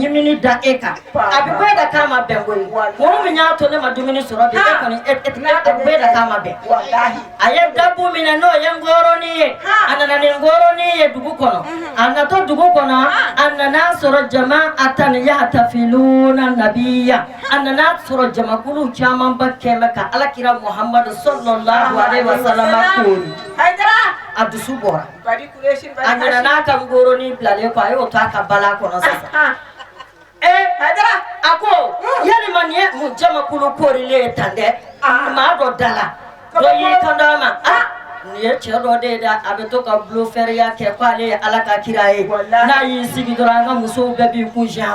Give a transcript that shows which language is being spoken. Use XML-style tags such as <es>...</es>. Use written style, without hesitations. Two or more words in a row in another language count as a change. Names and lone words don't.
<bm>ɲimini da e kan a bɛ bɔ e da k'a ma bɛn koyi mun min y'a to ne ma dumuni sɔrɔ bi e kɔni e bɔ e da k'a ma bɛn a ye dabbu minɛ n'o ye ngoroni ye a nana ni ngoroni ye dugu kɔnɔ a natɔ dugu kɔnɔ a nana sɔrɔ jama atani yahtafiluna nabiya a nana sɔrɔ jamakulu camanba kɛmɛ ka alakira muhammadu</bm> <ar>صلى الله عليه وسلم</ar> <bm>kori a dusu bɔra a nana n'a ka ngoroni bilalen kɔ a y'o to a ka bala kɔnɔ sisan a ko yalima nin ye mun jamakulu korilen ye tan dɛ maa dɔ dala dɔ y'i kan d'a ma nin ye cɛ dɔ de ye dɛ a bɛ to ka bulofɛriya kɛ k'ale ye ala ka kira ye n'a y'i sigi dɔrɔn an ka musow bɛɛ b'i kun siɲɛ</bm>